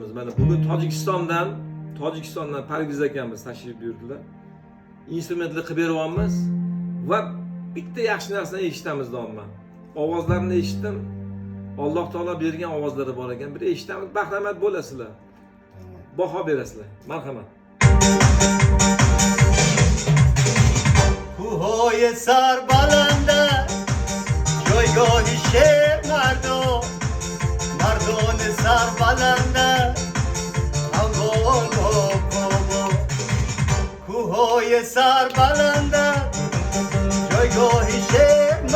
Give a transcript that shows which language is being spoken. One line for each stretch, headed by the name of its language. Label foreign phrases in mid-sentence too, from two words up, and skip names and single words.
Uzbek: Mana bugun Tojikistondan Parviz akamiz tashrif buyurdilar. Instrumentlar qilib beryapmiz va bitta yaxshi narsani eshitamiz doimman. Ovozlarini eshitdim. Alloh taolo bergan ovozlari bor ekan. Bir eshitamiz, bahramand bo'lasizlar. Baho berasizlar. Marhamat.
Persian: کوههای سر بلنده جایگاهی شهر مردان سر بلنده هموار با کابا کوههای سر بلنده جایگاهی شهر